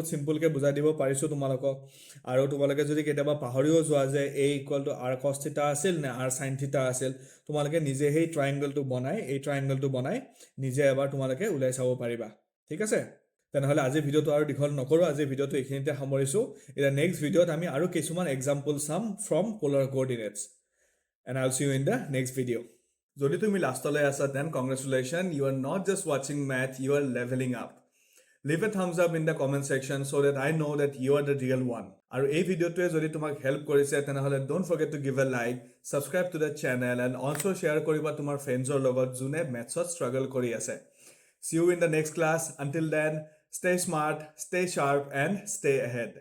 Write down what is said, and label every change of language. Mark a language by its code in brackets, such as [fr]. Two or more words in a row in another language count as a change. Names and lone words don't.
[as] সিম্পল কে বুজাই দিব পাৰিছো তোমালোকক আৰু তোমালোকে যদি কেতিয়াবা পাহৰিও যোৱা যে a = r cos θ আছিল নে r sin θ আছিল তোমালোকে নিজে হেই ট্ৰায়াঙ্গলটো বনাই নিজে এবাৰ তোমালোকে উলাই চাব পাৰিবা ঠিক আছে তেনেহলে আজি ভিডিওটো আৰু দীঘল নকৰো আজি ভিডিওটো এখিনিতে সামৰিছো এটা নেক্সট ভিডিওত আমি আৰু কিছুমান এক্সাম্পল চাম [en] from polar coordinates and I'll see you in the next video. [as] যদি তুমি লাষ্টলৈ আছা [en] then congratulations, you are not just watching math, you are leveling up. Leave a thumbs up in the comment section so that I know that you are the real one. [as] আৰু এই ভিডিওটোৱে যদি তোমাক হেল্প কৰিছে তেনেহলে [en] don't forget to give a like, subscribe to the channel and also share [as] কৰিবা তোমাৰ ফ্ৰেণ্ডছৰ লগত যোনে mathsত struggle কৰি আছে. [en] See you in the next class. Until then, stay smart, stay sharp and stay ahead.